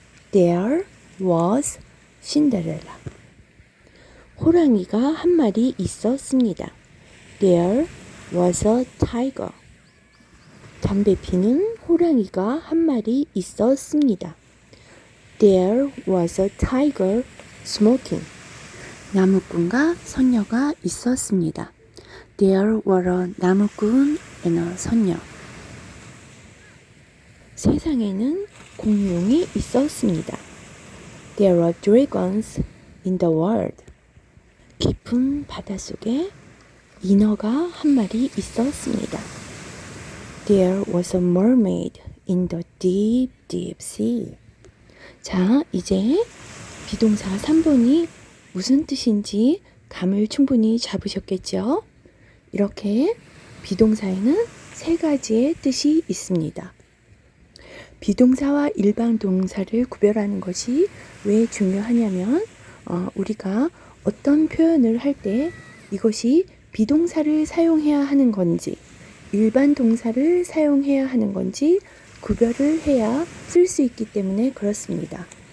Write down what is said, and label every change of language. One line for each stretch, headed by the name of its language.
English: There was Cinderella.
Korean: 호랑이가 한 마리 있었습니다.
English: There was a tiger.
Korean: 담배 피는 호랑이가 한 마리 있었습니다.
English: There was a tiger smoking.
Korean: 나무꾼과 선녀가 있었습니다.
English: There were a 나무꾼 and a 선녀.
Korean: 세상에는 공룡이 있었습니다.
English: There are dragons in the world.
Korean: 깊은 바닷속에 인어가 한 마리 있었습니다.
English: There was a mermaid in the deep, deep sea.
Korean: 자, 이제 비동사 3번이 무슨 뜻인지 감을 충분히 잡으셨겠죠? 이렇게 비동사에는 세 가지의 뜻이 있습니다. 비동사와 일반 동사를 구별하는 것이 왜 중요하냐면 우리가 어떤 표현을 할 때 이것이 비동사를 사용해야 하는 건지 일반 동사를 사용해야 하는 건지 구별을 해야 쓸 수 있기 때문에 그렇습니다.